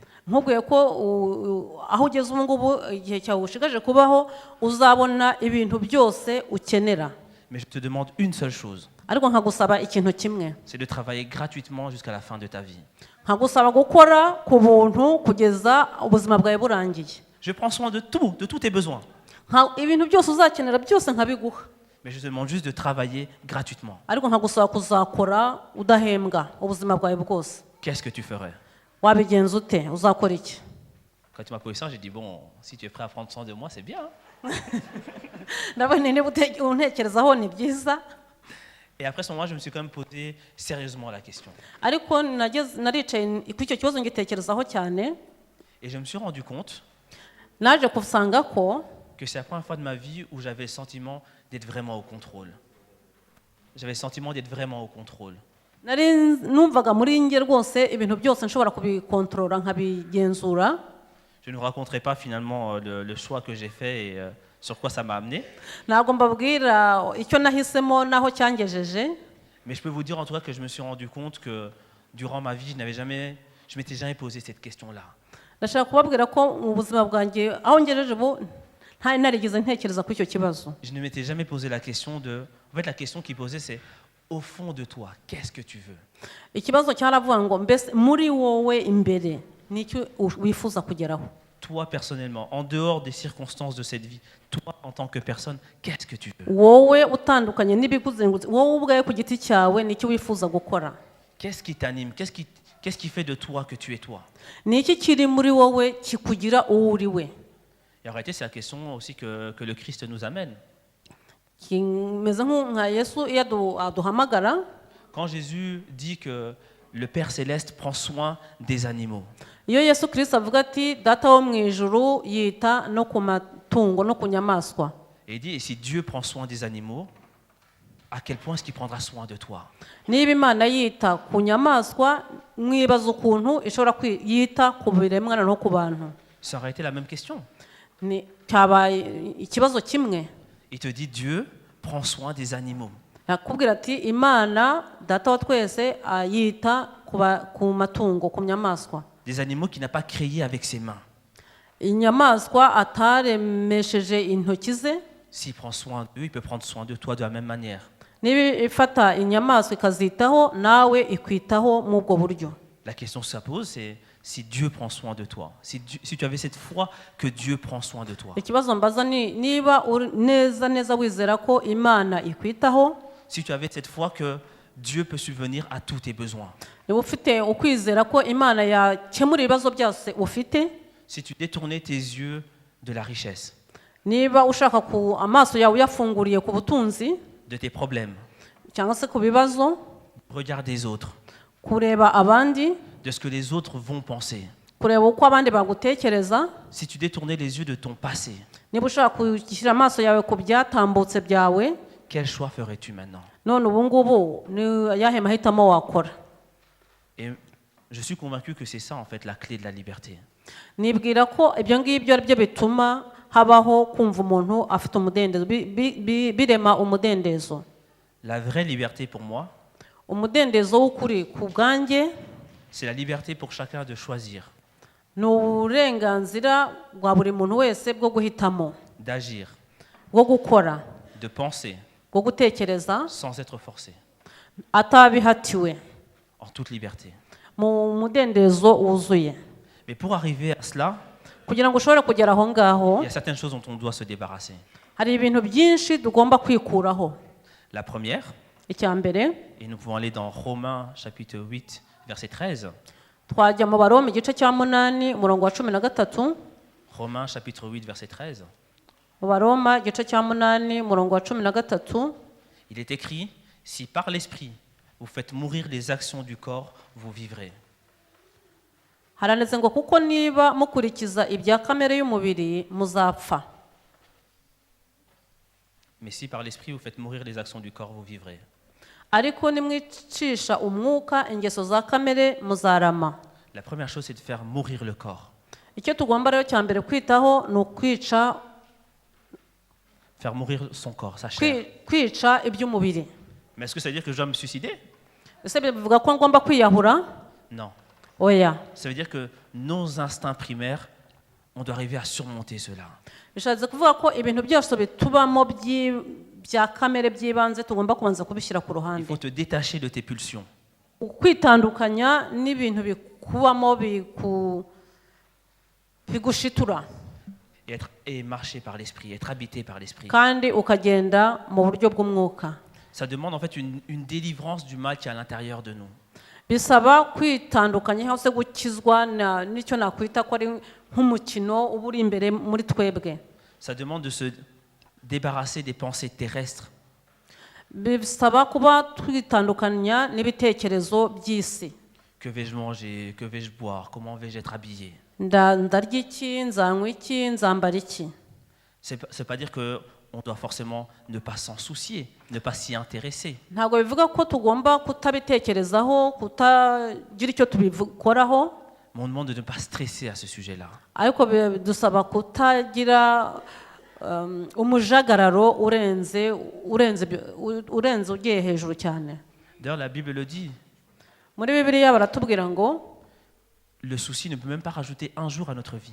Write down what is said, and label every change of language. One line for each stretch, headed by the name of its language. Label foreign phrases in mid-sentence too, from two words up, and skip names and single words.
Kinyarwanda: Nkubwiye ko aho ugeze ubu ngubu igihe cyawe ushigaje kubaho uzabona ibintu byose ukenera.
French: Mais je te demande une seule chose,
Kinyarwanda: Ariko nkagusaba ikintu kimwe.
French: c'est de travailler gratuitement jusqu'à la fin de ta vie.
Kinyarwanda: Nkagusaba gukora ku buntu kugeza ubuzima bwawe burangiye.
French: Je prends soin de tous tes besoins.
Kinyarwanda: Ibintu byose uzakenera byose nkabiguha.
French: Mais je te demande juste de travailler gratuitement.
Kinyarwanda: Ariko nkagusaba kuzakora udahembwa ubuzima bwawe bwose.
French: Qu'est-ce que tu ferais?
Kinyarwanda: Wabigenza ute? Uzakora iki?
French: Quand tu m'as posé ça, j'ai dit, bon, si tu es prêt à prendre soin de moi, c'est bien.
Kinyarwanda: Ndabona niba untekerezaho ni byiza.
French: Et après ce moment, je me suis quand même posé sérieusement la question.
Kinyarwanda: Ariko naricaye kuri icyo kibazo ngitekerezaho cyane.
French: Et je me suis rendu compte
Kinyarwanda: Naje kusanga ko
French: que c'est la première fois de ma vie où j'avais le sentiment d'être vraiment au contrôle. J'avais le sentiment d'être vraiment au contrôle.
Kinyarwanda: nari numvaga muri nge rwose ibintu byose nshobora kubikontorora nkabigenzura.
French: Je ne vous raconterai pas finalement le choix que j'ai fait et sur quoi ça m'a amené.
Kinyarwanda: Ntabwo mbabwira icyo nahisemo naho cyangejeje.
French: Mais je peux vous dire en tout cas que je me suis rendu compte que durant ma vie, je m'étais jamais posé cette question-là.
Kinyarwanda: Ndashaka kubabwira ko mu buzima bwanjye aho ngejeje ubu ntari narigeze ntekereza kuri icyo kibazo.
French: Je ne m'étais jamais posé la question de... En fait, la question qui posait, c'est au fond de toi, qu'est-ce que tu veux?
Kinyarwanda: Ikibazo cyaravuga ngo mbese muri wowe imbere nicyo wifuza kugeraho.
French: Toi personnellement, en dehors des circonstances de cette vie, toi en tant que personne, qu'est-ce que tu veux?
Kinyarwanda: Wowe utandukanye n'ibikuzengurutse, wowe ubwawe ku giti cyawe nicyo wifuza gukora.
French: Qu'est-ce qui t'anime? Qu'est-ce qui fait de toi que tu es toi?
Kinyarwanda: Ni iki kiri muri wowe kikugira uwo uri we?
French: Et en réalité, c'est la question aussi que le Christ nous amène.
Kinyarwanda: Kimeze nka Yesu iyo aduhamagara.
French: Quand Jésus dit que le Père Céleste prend soin des animaux,
Kinyarwanda: Iyo Yesu Kristo avuga ati data wo mu ijuru yita no ku matungo no ku nyamaswa.
French: et il dit, et si Dieu prend soin des animaux, à quel point est-ce qu'il prendra soin de toi?
Kinyarwanda: Niba Imana yita ku nyamaswa, mwibaza ukuntu ishobora yita ku biremwa no ku bantu.
French: Ça aurait été la même question.
Kinyarwanda: Cyabaye ikibazo kimwe.
French: Il te dit, Dieu prend soin des animaux.
Kinyarwanda: Yakubwira ati Imana data wa twese yita ku matungo, ku nyamaswa.
French: Des animaux qu'il n'a pas créés avec ses mains.
Kinyarwanda: Inyamaswa ataremesheje intoki ze.
French: S'il prend soin d'eux, il peut prendre soin de toi de la même manière.
Kinyarwanda: Niba ifata inyamaswa ikazitaho nawe ikwitaho mu bwo buryo.
French: La question que ça pose, c'est si Dieu prend soin de toi, si tu avais cette foi que Dieu prend soin de toi.
Kinyarwanda: Ikibazo mbaza ni niba neza wizera ko Imana ikwitaho.
French: Si tu avais cette foi que Dieu peut subvenir à tous tes besoins.
Kinyarwanda: Niba ufite ukwizera ko Imana yakemura ibibazo byose ufite.
French: Si tu détournais tes yeux de la richesse,
Kinyarwanda: Niba ushaka ku amaso yawe yafunguriye ku butunzi
French: de tes problèmes,
Kinyarwanda: cyangwa se ku bibazo,
French: regard des autres,
Kinyarwanda: kureba abandi,
French: de ce que les autres vont penser.
Kinyarwanda: kureba uko abandi bagutekereza.
French: Si tu détournais les yeux de ton passé,
Kinyarwanda: Niba ushaka gushyira amaso yawe ku byatambutse byawe,
French: quel choix ferais-tu maintenant?
Kinyarwanda: none ubu ngubu ni ayahe mahitamo wakora?
French: Et je suis convaincu que c'est ça en fait la clé de la liberté.
Kinyarwanda: Nibwira ko ibyo ngibyo ari byo bituma habaho kumva umuntu afite umudendezo, birema umudendezo.
French: La vraie liberté pour moi,
Kinyarwanda: Umudendezo w'ukuri ku bwanjye
French: c'est la liberté pour chacun de choisir,
Kinyarwanda: ni uburenganzira bwa buri muntu wese bwo guhitamo,
French: d'agir,
Kinyarwanda: bwo gukora,
French: de penser,
Kinyarwanda: bwo gutekereza
French: sans être forcé,
Kinyarwanda: atabihatiwe,
French: en toute liberté.
Kinyarwanda: mu mudendezo wuzuye.
French: Mais pour arriver à cela,
Kinyarwanda: Kugira ngo ushobore kugera aho ngaho
French: il y a certaines choses dont on doit se débarrasser.
Kinyarwanda: hari ibintu byinshi tugomba kwikuraho.
French: La première,
Kinyarwanda: Icya mbere,
French: et nous pouvons aller dans Romains chapitre 8, verset 13.
Kinyarwanda: twajya mu Baroma igice cya 8 umurongo wa 13.
French: Romains chapitre 8, verset 13.
Kinyarwanda: Mu Baroma igice cya 8 umurongo wa 13.
French: Il est écrit, si par l'Esprit, vous faites mourir les actions du corps, vous vivrez.
Kinyarwanda: haranditse ngo kuko niba mukurikiza ibya kamere y'umubiri muzapfa,
French: Mais si par l'esprit vous faites mourir les actions du corps, vous vivrez.
Kinyarwanda: ariko nimwicisha umwuka ingeso za kamere muzarama.
French: La première chose, c'est de faire mourir le corps.
Kinyarwanda: Icyo tugomba rero cya mbere kwitaho ni ukwica
French: Faire mourir son corps, sa chair.
Kinyarwanda: kwica iby'umubiri.
French: Mais est-ce que ça veut dire que je dois me suicider?
Kinyarwanda: Ese bivuga ko ngomba kwiyahura?
French: Non.
Kinyarwanda: Oya.
French: Ça veut dire que nos instincts primaires, on doit arriver à surmonter cela.
Kinyarwanda: Bishatse kuvuga ko ibintu byose bitubamo bya kamere by'ibanze tugomba kubanza kubishyira ku
French: Il
Kinyarwanda: ruhande.
French: faut te détacher de tes pulsions.
Kinyarwanda: Kwitandukanya n'ibintu bikubamo bigushitura
French: Et marcher par l'esprit, être habité par l'esprit.
Kinyarwanda: kandi ukagenda mu buryo bw'umwuka.
French: Ça demande en fait une délivrance du mal qui est à l'intérieur de nous.
Kinyarwanda: Bisaba kwitandukanya cyangwa se gukizwa n'icyo nakwita ko ari nk'umukino uba uri imbere muri twebwe.
French: Ça demande de se débarrasser des pensées terrestres.
Kinyarwanda: Bisaba kuba twitandukanya n'ibitekerezo by'isi.
French: Que vais-je manger? Que vais-je boire? Comment vais-je être habillé?
Kinyarwanda: Ndarya iki, nzanywa iki, nzambara iki.
French: C'est pas dire que on doit forcément ne pas s'en soucier, ne pas s'y intéresser.
Kinyarwanda: Ntabwo bivuga ko tugomba kutabitekerezaho, kutagira icyo tubikoraho,
French: Mais on demande de ne pas stresser à ce sujet-là.
Kinyarwanda: ariko dusaba kutagira umujagararo urenze ugiye hejuru cyane.
French: D'ailleurs, la Bible le dit.
Kinyarwanda: Muri Bibiliya baratubwira ngo
French: Le souci ne peut même pas rajouter un jour à notre vie.